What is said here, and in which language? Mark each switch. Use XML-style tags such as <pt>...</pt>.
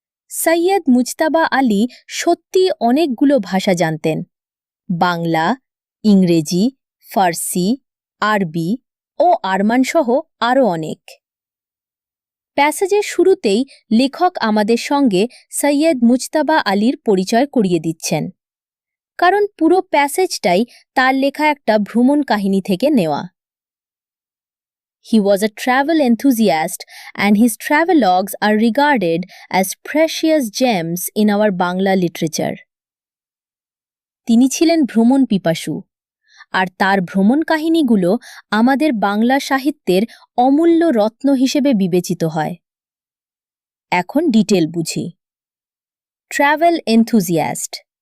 <bn>সৈয়দ মুজতাবা আলী সত্যি অনেকগুলো ভাষা জানতেন: বাংলা, ইংরেজি, ফার্সি, আরবি ও আরমান সহ আরও অনেক। প্যাসেজের শুরুতেই লেখক আমাদের সঙ্গে সৈয়দ মুজতাবা আলীর পরিচয় করিয়ে দিচ্ছেন, কারণ পুরো প্যাসেজটাই তার লেখা একটা ভ্রমণ কাহিনী থেকে নেওয়া।</bn> <en>He was a travel enthusiast and his travelogues are regarded as precious gems in our Bangla literature.</en> <bn>তিনি ছিলেন ভ্রমণ পিপাসু, আর তার ভ্রমণ কাহিনীগুলো আমাদের বাংলা সাহিত্যের অমূল্য রত্ন হিসেবে বিবেচিত হয়। এখন ডিটেল বুঝি। Travel enthusiast.</bn>